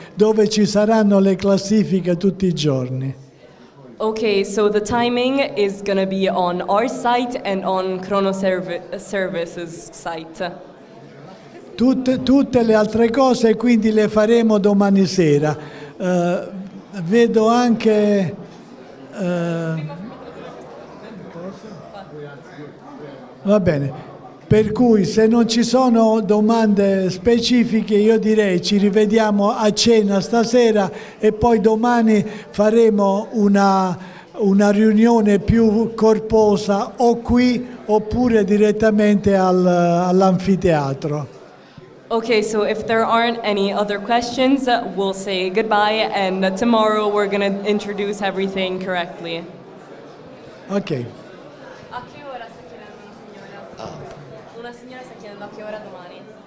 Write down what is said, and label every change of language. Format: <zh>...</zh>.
<it>Dove ci saranno le classifiche tutti i giorni.</it> <en>Okay, so the timing is going to be on our site and on Chrono Services site.</en> <it>Tutte le altre cose quindi le faremo domani sera. vedo anche... va bene, per cui se non ci sono domande specifiche io direi ci rivediamo a cena stasera e poi domani faremo una riunione più corposa o qui oppure direttamente all'anfiteatro.</it> <en>Okay, so if there aren't any other questions, we'll say goodbye, and tomorrow we're going to introduce everything correctly.</en> <it>Ok. A che ora sta chiedendo una signora? Una signora sta chiedendo a che ora domani.</it>